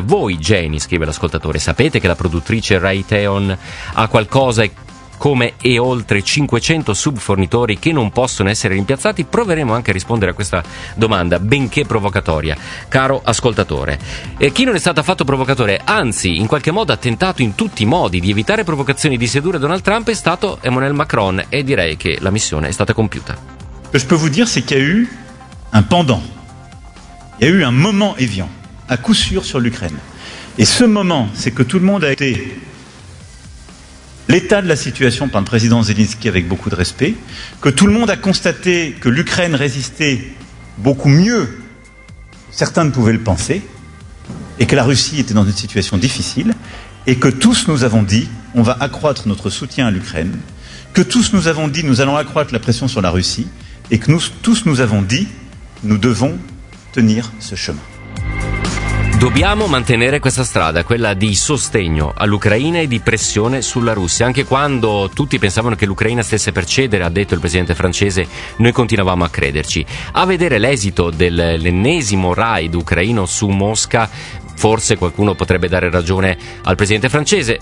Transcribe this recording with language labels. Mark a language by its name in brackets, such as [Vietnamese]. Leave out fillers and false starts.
[Italian] Voi, geni, scrive l'ascoltatore, sapete che la produttrice Raytheon ha qualcosa come e oltre 500 subfornitori che non possono essere rimpiazzati? Proveremo anche a rispondere a questa domanda, benché provocatoria, caro ascoltatore. E chi non è stato affatto provocatore, anzi, in qualche modo ha tentato in tutti i modi di evitare provocazioni di sedurre Donald Trump, è stato Emmanuel Macron, e direi che la missione è stata compiuta. [French] Ce que je peux vous dire, c'est qu'il y a eu un pendant. Il y a eu un moment Evian, à coup sûr, sur l'Ukraine. Et ce moment, c'est que tout le monde a été l'état de la situation par le président Zelensky avec beaucoup de respect, que tout le monde a constaté que l'Ukraine résistait beaucoup mieux que certains ne pouvaient le penser, et que la Russie était dans une situation difficile, et que tous nous avons dit, on va accroître notre soutien à l'Ukraine, que tous nous avons dit, nous allons accroître la pression sur la Russie, et que nous tous nous avons dit, nous devons tenir ce chemin. [Italian] Dobbiamo mantenere questa strada, quella di sostegno all'Ucraina e di pressione sulla Russia. Anche quando tutti pensavano che l'Ucraina stesse per cedere, ha detto il presidente francese, noi continuavamo a crederci. A vedere l'esito dell'ennesimo raid ucraino su Mosca, forse qualcuno potrebbe dare ragione al presidente francese.